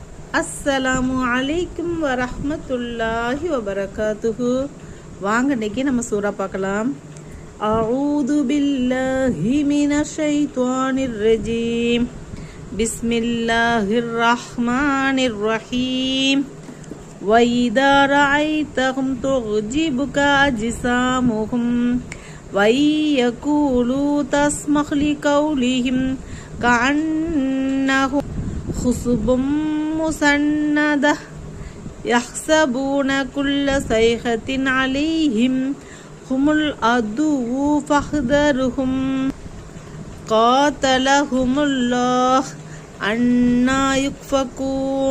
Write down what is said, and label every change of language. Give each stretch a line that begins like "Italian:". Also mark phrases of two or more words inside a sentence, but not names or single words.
Arabic: السلام عليكم ورحمة الله وبركاته.
Tamil: வாங்க இன்னைக்கு நம்ம சூரா பார்க்கலாம்.
Arabic: أعوذ بالله من الشيطان الرجيم. بسم الله الرحمن الرحيم. وَإِذَا رَأَيْتَهُمْ تُعْجِبُكَ أَجْسَامُهُمْ وَيَقُولُوا تَسْمَعُ لِقَوْلِهِمْ كَأَنَّهُمْ خُشُبٌ مسندة يحسبون كل صيحة عليهم هم العدو فاحذرهم قاتلهم الله أنى يؤفكون.